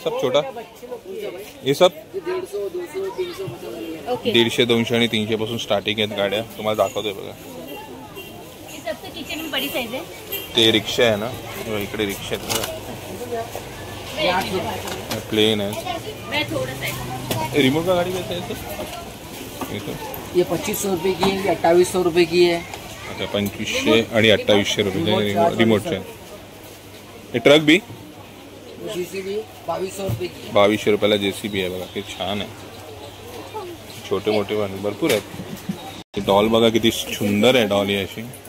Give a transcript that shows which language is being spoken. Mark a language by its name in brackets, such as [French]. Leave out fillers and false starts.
[Marathi] सब छोटा ये सब 150, 200 आणि 300 पासून स्टार्टिंग आहेत गाड्या. तुम्हाला दाखवतोय बघा. ते रिक्षा आहे ना, इकडे रिक्षा आहेत. प्लेन आहे. [Hindi] रिमोट का गाड़ी कैसे है? ये 2500 रुपये की है, 2800 रुपये की है. [Marathi] अच्छा 2500 आणि 2800 रुपये रिमोटचे. हे ट्रक बी [Hindi] JCB 2200 रुपये की. [Marathi] 2200 रुपयाला JCB आहे बघा. किती छान आहे. छोटे मोठे पण भरपूर आहेत. डॉल बघा किती सुंदर आहे. डॉल ही अशी.